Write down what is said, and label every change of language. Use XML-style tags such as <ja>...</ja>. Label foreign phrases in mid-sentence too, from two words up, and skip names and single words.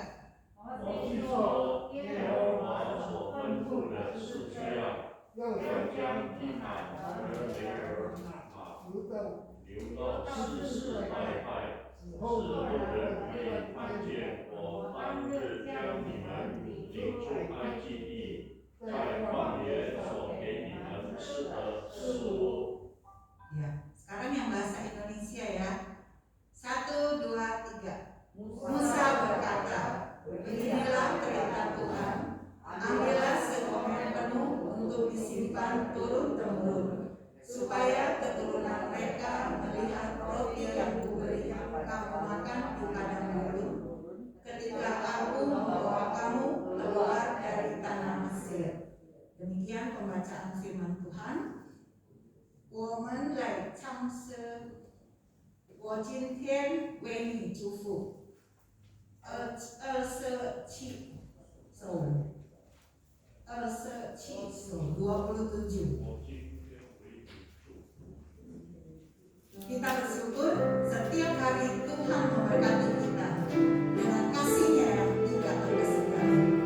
<zh>摩西说：“耶和华所吩咐的是这样，要将地海和雷尔马流到世世代代，使后人可以看见我当日将你们领出埃及地，在旷野所给你们吃的食物。”</zh> <id>Ya, sekarang yang bahasa Indonesia ya. 1, 2, 3. Musa berkata, "Inilah perintah Tuhan, ambillah sekomel penuh untuk disimpan turun-temurun, supaya keturunan mereka melihat roti yang kuberi kamu makan di padang gurun, ketika aku membawa kamu keluar dari tanah Mesir." Demikian pembacaan firman Tuhan.</id> <zh>我们来唱诗，我今天为你祝福。</zh> <id>27 27 Kita bersyukur setiap hari Tuhan memberkati kita dengan kasih-Nya yang tidak berkesudahan.</id>